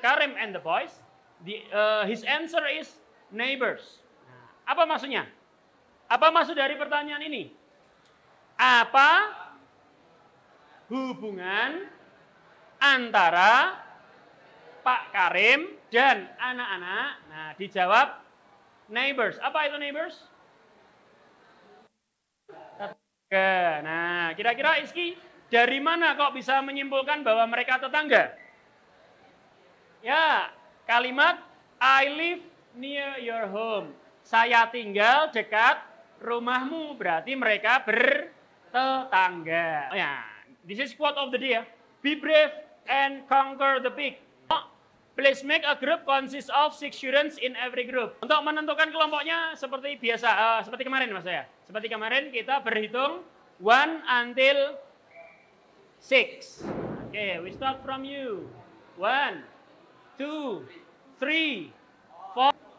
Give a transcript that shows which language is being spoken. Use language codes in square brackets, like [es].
[en] Karim and the boys, his answer is neighbors. [id] Apa maksudnya? Apa maksud dari pertanyaan ini? Apa hubungan antara Pak Karim dan anak-anak? Nah, dijawab neighbors. Apa itu neighbors? Tetangga. Nah, kira-kira Iski dari mana kok bisa menyimpulkan bahwa mereka tetangga? Ya, kalimat [en] I live near your home. [id] Saya tinggal dekat rumahmu, berarti mereka bertetangga. [en] Ya, this is quote of the day ya. Be brave and conquer the pig. Please make a group consist of 6 students in every group. [id] Untuk menentukan kelompoknya seperti biasa, seperti kemarin mas saya. Seperti kemarin kita berhitung 1 until 6. [en] Okay, we start from you. 1, 2, 3, 4.